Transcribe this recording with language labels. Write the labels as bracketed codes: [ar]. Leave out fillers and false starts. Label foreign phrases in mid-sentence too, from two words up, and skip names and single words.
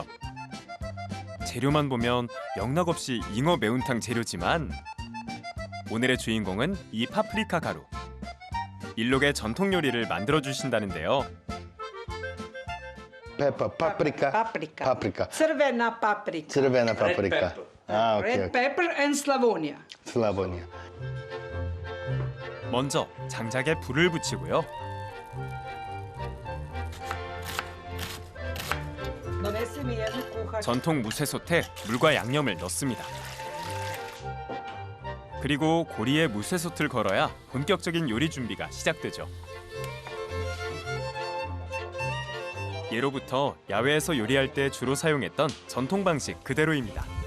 [ko] 재료만 보면 영락없이 잉어 매운탕 재료지만 오늘의 주인공은 이 파프리카 가루. 일록의 전통 요리를 만들어 주신다는데요. [en] Pepper, paprika. Paprika. [ko] 파프리카. [hr] Crvena paprika. crvena paprika. [ko] 아, 오케이. [en] Red pepper and Slavonia. [ko] 슬라보니아. 먼저 장작에 불을 붙이고요. [hr] Donesi mi jednu kuhačku. [ko] 전통 무쇠솥에 물과 양념을 넣습니다. 그리고 고리에 무쇠솥을 걸어야 본격적인 요리 준비가 시작되죠. 예로부터 야외에서 요리할 때 주로 사용했던 전통 방식 그대로입니다.